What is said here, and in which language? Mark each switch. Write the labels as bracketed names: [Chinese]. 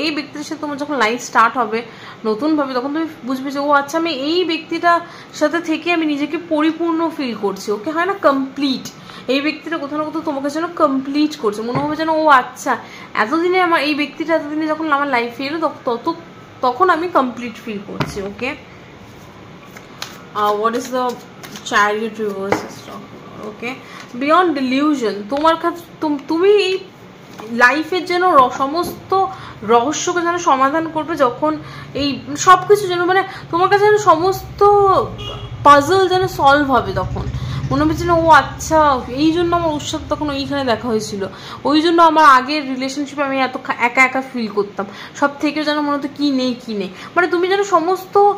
[Bangla] এই ব্যক্তির সাথে তোমার যখন লাইফ স্টার্ট হবে নতুনভাবে, তখন তুমি বুঝবে যে ও আচ্ছা, আমি এই ব্যক্তিটার সাথে থেকে আমি নিজেকে পরিপূর্ণ ফিল করছি। ওকে, হয় না কমপ্লিট, এই ব্যক্তিটা কোথাও না কোথাও তোমাকে যেন কমপ্লিট করছে, মনে হবে যেন ও আচ্ছা এতদিনে আমার এই ব্যক্তিটা এতদিনে যখন আমার লাইফে এলো তখন আমি কমপ্লিট ফিল করছি। [English] Okay, what is the chariot reverse is talking about? [Bangla] Okay, beyond delusion, তোমার কাছে তুমি এই লাইফের যেন সমস্ত রহস্যকে যেন সমাধান করবে, যখন এই সব কিছু যেন মানে তোমার কাছে যেন সমস্ত পাজল যেন সলভ হবে, তখন মনে হবে যেন ও আচ্ছা, এই জন্য আমার ওর সাথে তখন ওইখানে দেখা হয়েছিল, ওই জন্য আমার আগের রিলেশনশিপে আমি এত একা একা ফিল করতাম, সব থেকে যেন মনে হতো কি নেই কি নেই, মানে তুমি যেন সমস্ত